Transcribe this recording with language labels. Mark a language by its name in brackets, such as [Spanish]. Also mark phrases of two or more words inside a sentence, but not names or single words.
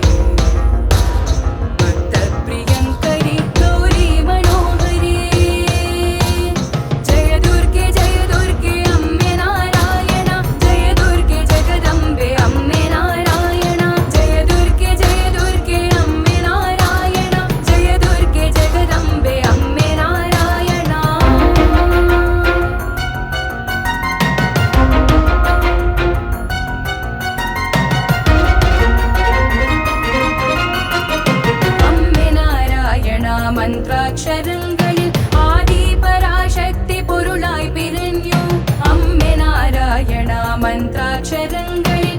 [Sanskrit] भक्तप्रियङ्करी गौरी मनोहरी जय दुर्गे [Malayalam] അമ്മേ നാരായണ [Sanskrit] जय दुर्गे जगदम्बे [Malayalam] അമ്മേ നാരായണ [Sanskrit] जय दुर्गे [Malayalam] അമ്മേ നാരായണ [Sanskrit] जय दुर्गे जगदम्बे [Malayalam] അമ്മേ നാരായണ അമ്മേ നാരായണ മന്ത്രാക്ഷരങ്ങളിൽ ആദിപരാശക്തി പൊരുളായി പിറഞ്ഞു അമ്മേ നാരായണ മന്ത്രാക്ഷരങ്ങളിൽ